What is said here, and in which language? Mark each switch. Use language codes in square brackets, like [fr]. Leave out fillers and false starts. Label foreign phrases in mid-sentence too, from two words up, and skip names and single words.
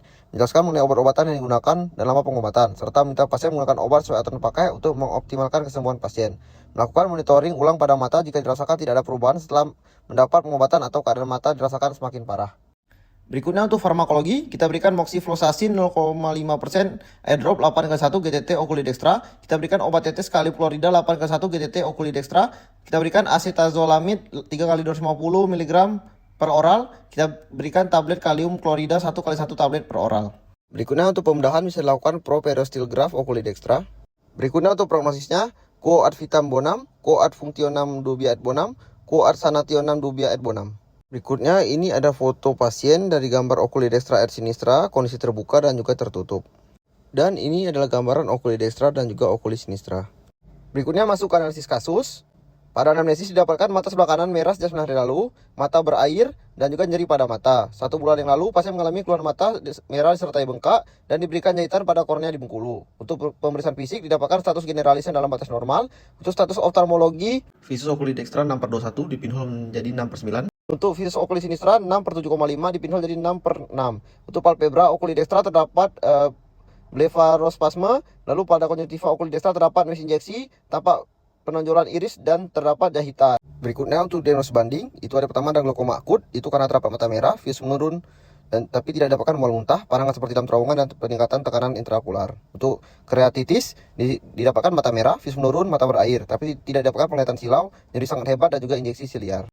[id] Menjelaskan mengenai obat-obatan yang digunakan dan lama pengobatan, serta meminta pasien menggunakan obat sesuai aturan pakai untuk mengoptimalkan kesembuhan pasien. Melakukan monitoring ulang pada mata jika dirasakan tidak ada perubahan setelah mendapat pengobatan atau keadaan mata dirasakan semakin parah. Berikutnya untuk farmakologi, kita berikan moxifloxacin 0,5% [en] air drop [id] 8/1 GTT [la] oculi dextra. [id] Kita berikan obat tetes kali fluorida 8/1 GTT [la] oculi dextra. [id] Kita berikan acetazolamid 3x250 mg per oral. Kita berikan tablet kalium klorida 1x1 tablet per oral. Berikutnya untuk pembedahan bisa dilakukan properistilgraf [la] oculi dextra. [id] Berikutnya untuk prognosisnya, [la] quo ad vitam bonam, quo ad functionam dubia et bonam, quo ad sanationem dubia et bonam. [id] Berikutnya ini ada foto pasien dari gambar [la] oculi dextra et sinistra, [id] kondisi terbuka dan juga tertutup. Dan ini adalah gambaran [la] oculi dextra [id] dan juga [la] oculi sinistra. [id] Berikutnya masuk ke analisis kasus. Pada anamnesis didapatkan mata sebelah kanan merah sejak 9 hari lalu, mata berair dan juga nyeri pada mata. 1 bulan yang lalu pasien mengalami keluhan mata merah disertai bengkak dan diberikan jahitan pada kornea di Bengkulu. Untuk pemeriksaan fisik didapatkan status generalis yang dalam batas normal. Untuk status oftalmologi, visus [la] oculi dextra [id] 6/21 di pinhole menjadi 6/9. Untuk visus [la] oculi sinistra [id] 6/7,5 di pinhole jadi 6/6. Untuk palpebra [la] oculi dextra [id] terdapat blefarospasme. Lalu pada konjungtiva [la] oculi dextra [id] terdapat mesin injeksi, tampak penonjolan iris dan terdapat jahitan. Berikutnya untuk diagnosis banding, itu ada pertama ada glaukoma akut, itu karena terdapat mata merah, visus menurun dan tapi tidak didapatkan mual muntah, pandangan seperti dalam terowongan dan peningkatan tekanan intraokular. Untuk keratitis didapatkan mata merah, visus menurun, mata berair, tapi tidak didapatkan penglihatan silau, nyeri sangat hebat dan juga injeksi siliar.